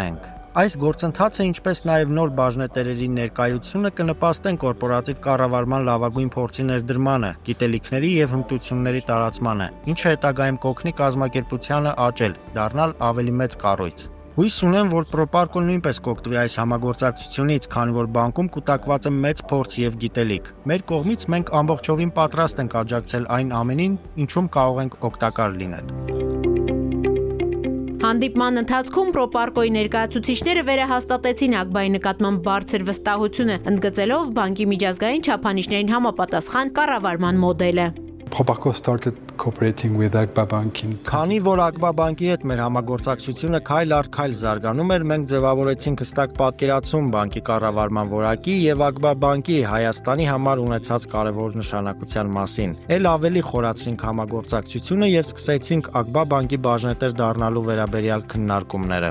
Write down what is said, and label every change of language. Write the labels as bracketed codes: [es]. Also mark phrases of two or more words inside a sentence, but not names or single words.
[hy] ենք։ Այս գործընթացը, ինչպես նաև նոր բաժնետերերի ներկայությունը կնպաստեն կորպորատիվ կառավարման լավագույն փորձի ներդրմանը, գիտելիքների եւ հմտությունների տարածմանը, ինչը հետագայում կօգնի կազմակերպությանը աճել, դառնալ ավելի մեծ կառույց։ Հույս ունեմ, որ Պրոպարկոն նույնպես կօգտվի այս համագործակցությունից, քանի որ բանկում կուտակված է մեծ փորձ եւ գիտելիք։ Մեր կողմից մենք ամբողջովին պատրաստ ենք աջակցել այն ամենին, ինչում կարող ենք օգտակար լինել։ Հանդիպման ընթացքում Պրոպարկոյի ներկայացուցիչները վերահաստատեցին ԱԳԲԱ-ի նկատմամբ բարձր վստահությունը, ընդգծելով բանկի միջազգային չափանիշներին համապատասխան կառավարման մոդելը։ [en] Proparco started cooperating with AGBA banking. [hy] Քանի որ ԱԳԲԱ բանկի հետ մեր համագործակցությունը քայլ առ քայլ զարգանում էր, մենք ձևավորեցինք հստակ պատկերացում բանկի կառավարման որակի եւ ԱԳԲԱ բանկի Հայաստանի համար ունեցած կարևոր նշանակության մասին։ Էլ ավելի խորացրինք համագործակցությունը եւ սկսեցինք ԱԳԲԱ բանկի բաժնետեր դառնալու վերաբերյալ քննարկումները։